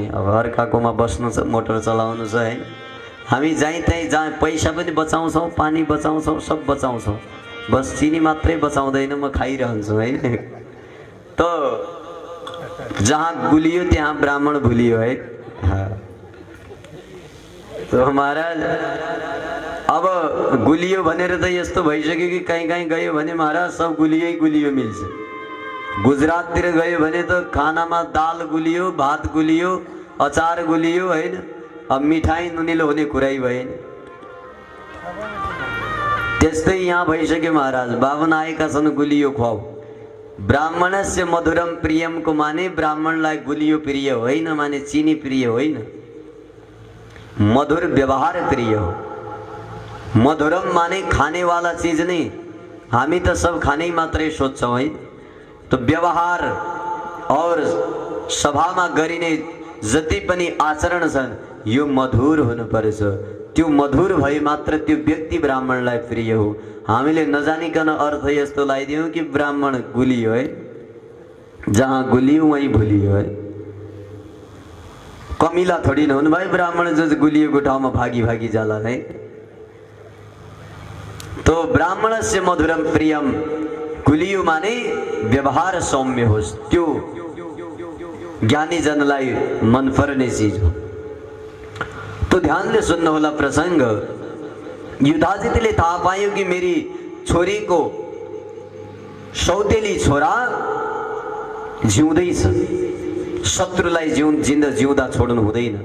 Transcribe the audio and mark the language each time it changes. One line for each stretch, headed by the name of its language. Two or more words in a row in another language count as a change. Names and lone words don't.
Nepali: अब अर्काकोमा बस्नु छ, मोटर चलाउनु छ, हैन। हामी जहीँ तहीँ जहाँ पैसा पनि बचाउँछौँ, पानी बचाउँछौँ, सब बचाउँछौँ, बस चिनी मात्रै बचाउँदैन, म खाइरहन्छु, है। तो जहाँ गुलियो त्यहाँ ब्राह्मण भुलियो, है। तो महाराज अब गुलियो भनेर त यस्तो भइसक्यो कि कहीँ कहीँ गयो भने महाराज सब गुलियै गुलियो मिल्छ। गुजराततिर गयो भने त खानामा दाल गुलियो, भात गुलियो, अचार गुलियो, हैन। अब मिठाई नुनिलो हुने कुरै भएन। त्यस्तै यहाँ भइसक्यो महाराज, बाबन आएका छन् गुलियो खुवाऊ।
Sanskrit: ब्राह्मणस्य मधुरम प्रियम
Nepali: को माने ब्राह्मणलाई गुलियो प्रिय होइन, माने चिनी प्रिय होइन, मधुर व्यवहार प्रिय हो।
Hindi: मधुरम माने खाने वाला चीज नहीं,
Nepali: हामी त सब खाने मात्रै सोच्छौँ, है। तो व्यवहार और सभामा गरिने जति पनि आचरण छन् यो मधुर हुनुपर्छ। त्यो मधुर भए मात्र त्यो व्यक्ति ब्राह्मणलाई प्रिय हो। हामीले नजानिकन अर्थ यस्तो लगाइदियौँ कि ब्राह्मण गुलियो, है, जहाँ गुलियो वहीँ भुलियो, है। कमिला थोडी नहुनु भाइ, ब्राह्मण जो गुलियोको ठाउँमा भागी भागी जाला, है।
Sanskrit: तो ब्राह्मणस्य मधुरम प्रियम,
Nepali: गुलियो माने व्यवहार सौम्य होस्, त्यो ज्ञानी जनलाई मन पर्ने चीज हो। तो ध्यानले सुन्नु होला प्रसंग। युधाजितले थाहा पायो कि मेरी छोरी को सौतेली छोरा जिउँदैछ, शत्रुलाई जिउँदा छोड्नु हुँदैन।